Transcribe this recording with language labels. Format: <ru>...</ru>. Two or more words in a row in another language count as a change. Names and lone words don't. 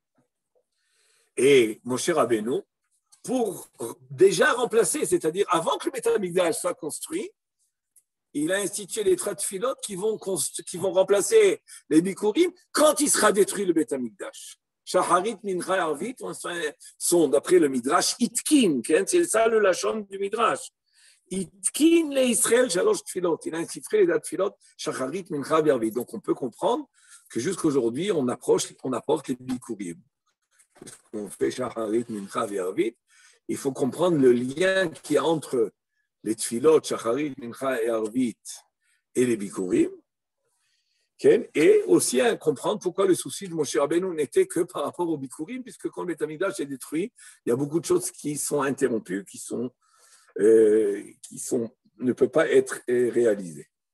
<fr>Et Moshe Rabbeinu, pour déjà remplacer, c'est-à-dire avant que le Beth Amikdash soit construit, il a institué les 3 tfilotes qui vont remplacer les bikurim quand il sera détruit le Beth Amikdash. Shacharit, Mincha et Arvit sont, d'après le Midrash, Itkin, c'est ça le lachon du Midrash.</fr> <he>תיקן לישראל שלוש תפילות.</he> <fr>Il a institué les 3 tfilotes, Shacharit, Mincha et Arvit. Donc on peut comprendre que jusqu'aujourd'hui, on apporte les bikurim. On fait Shacharit, Mincha et Arvit. Il faut comprendre le lien qu'il y a entre les tfilot, shacharit, mincha et arvit et les bikurim, et aussi comprendre pourquoi le souci de Moshe Rabbeinu n'était que par rapport aux bikurim, puisque quand le Beth Amikdash est détruit, il y a beaucoup de choses qui sont interrompues, qui ne peuvent pas être réalisées.</fr>